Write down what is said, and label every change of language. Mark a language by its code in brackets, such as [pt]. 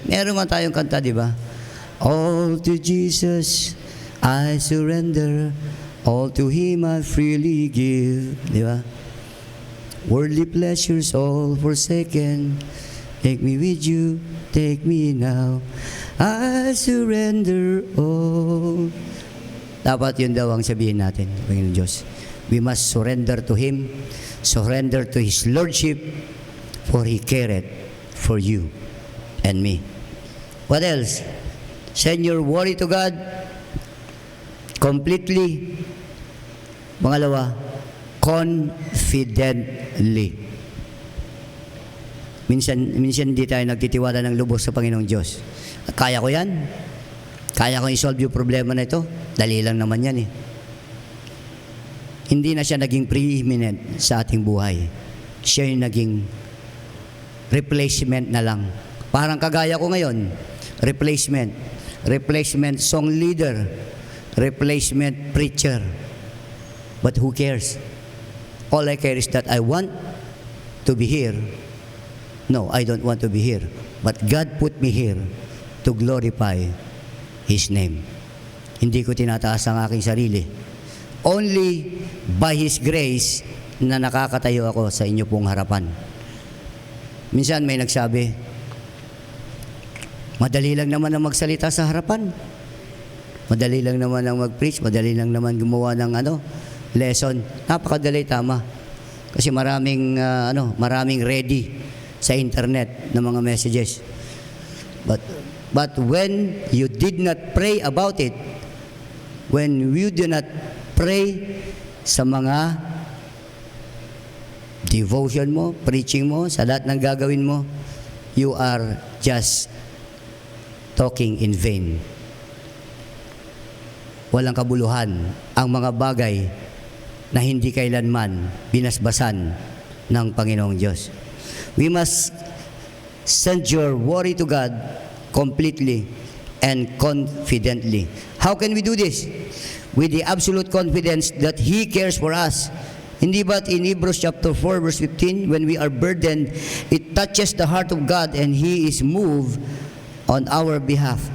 [tl] Meron nga tayong kanta, di ba? [en] All to Jesus I surrender, all to Him I freely give. [tl] Di ba? [en] Worldly pleasures all forsaken, take me with you, take me now, I surrender all. [tl] Dapat yun daw ang sabihin natin, Panginoon Diyos. [en] We must surrender to Him, surrender to His Lordship, for He careth for you and me. What else? Send your worry to God completely. [tl] Pangalawa, confidently. Minsan hindi tayo nagtitiwala ng lubos sa Panginoong Diyos. Kaya ko yan. Kaya kong isolve yung problema na ito. Dali lang naman yan eh. Hindi na siya naging preeminent sa ating buhay. Siya yung naging replacement na lang. Parang kagaya ko ngayon. Replacement. Replacement song leader. [en] Replacement preacher. But who cares? All I care is that I want to be here. No, I don't want to be here. But God put me here to glorify His name. [tl] Hindi ko tinataas ang aking sarili. [en] Only by His grace [tl] na nakakatayo ako sa inyo pong harapan. Minsan may nagsabi, madali lang naman ang magsalita sa harapan. Madali lang naman ang mag-preach. Madali lang naman gumawa ng lesson. Napakadali, tama. Kasi maraming ready sa internet na mga messages. But [en] But when you did not pray about it, when you do not pray [tl] sa mga devotion mo, preaching mo, sa lahat ng gagawin mo, [en] you are just talking in vain. [tl] Walang kabuluhan ang mga bagay na hindi kailanman binasbasan ng Panginoong Diyos. [en] We must send your worry to God completely and confidently. How can we do this? With the absolute confidence that He cares for us. [tl] Hindi ba't [en] in Hebrews chapter 4 verse 15, when we are burdened, it touches the heart of God and He is moved on our behalf.